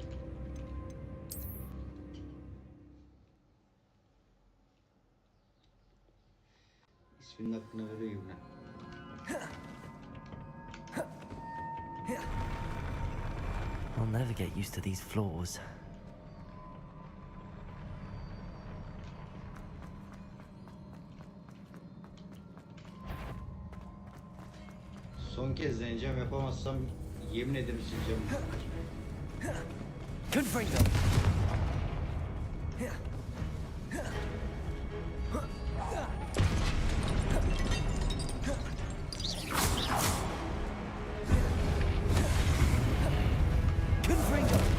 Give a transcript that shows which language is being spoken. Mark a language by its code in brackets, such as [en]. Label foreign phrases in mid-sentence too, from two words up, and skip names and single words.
[tr] İsminin hakkını veriyor gibi. [en] I'll never get used to these floors. [tr] Son kez deneyeceğim, yapamazsam yemin ederim sileceğim. Confringo. Confringo.